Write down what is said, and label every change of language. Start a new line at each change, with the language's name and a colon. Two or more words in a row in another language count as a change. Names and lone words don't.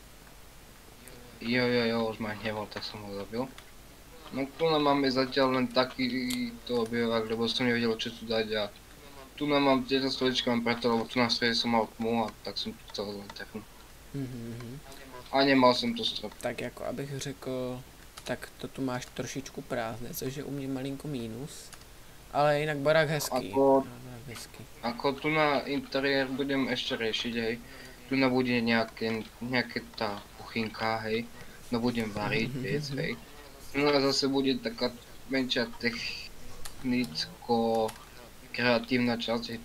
Slovak: Jo, už ma hneval, tak som ho zabil. No tu máme zatiaľ len takýto objevák, lebo som nevedel, čo tu dať a tu mám tieto stoličky mám preto, lebo tu na strede som mal tmu a tak som tu chcel zatrhnúť.
Czech: A nemal jsem to strop. Tak jako abych řekl, tak to tu máš trošičku prázdné, což je u mě malinko mínus. Ale jinak barák hezký.
Slovak: Ako tu na interiér budem ešte riešiť, hej. Tu na bude nejaké tá kuchynka, hej. No budem variť vec, hej. No a zase bude taká menšia technicko kreatívna časť, hej.